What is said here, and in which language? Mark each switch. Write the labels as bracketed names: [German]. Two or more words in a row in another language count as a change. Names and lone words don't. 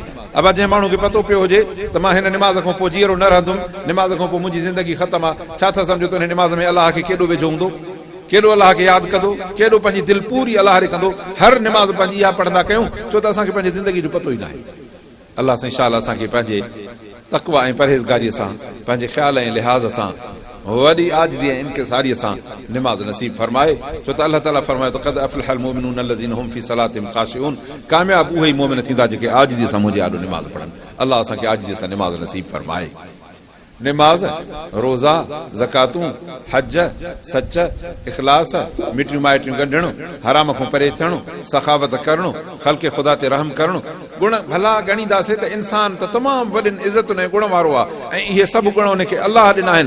[Sindhi] अब जंहिं माण्हू खे पतो पियो हुजे त मां हिन निमाज़ खां पोइ जीअरो न रहंदुमि, निमाज़ खां पोइ मुंहिंजी ज़िंदगी ख़तमु आहे, छा था सम्झो त हिन निमाज़ में अलाह खे केॾो वेझो हूंदो, केॾो अलाह खे यादि कंदो, केॾो पंहिंजी दिलि पूरी अलाह खे कंदो। हर निमाज़ पंहिंजी इहा पढ़ंदा कयूं, छो त असांखे पंहिंजी ज़िंदगी जो पतो ई न आहे। अलाह सां इंशाअल्लाह असांखे पंहिंजे तक़वा ऐं परहेज़गारीअ सां, पंहिंजे ख़्याल ऐं लिहाज़ सां, वॾी आजिज़ी ऐं इनकिसारीअ सां निमाज़ नसीब फरमाए। छो त अलाह ताला फरमाए त [Arabic] قد أفلح المؤمنون الذين هم في صلاتهم خاشعون, [Sindhi] कामयाब उहे ई मोमिन थींदा जेके आजिज़ीअ सां मुंहिंजे आॾो निमाज़ पढ़नि। अलाह असांखे आजिज़ीअ सां निमाज़ नसीब फरमाए। निमाज़, रोज़ा, ज़कातूं, हज, सच, इख़लास, मिटियूं माइटियूं गंढणु, हराम खां परे थियणु, सखावत करणु, ख़ल्क़ ख़ुदा ते रहम करणु, गुण भला ॻणींदासीं त इंसान त तमामु वॾियुनि इज़तुनि ऐं गुण वारो आहे, ऐं इहे सभु गुण उनखे अलाह ॾिना आहिनि।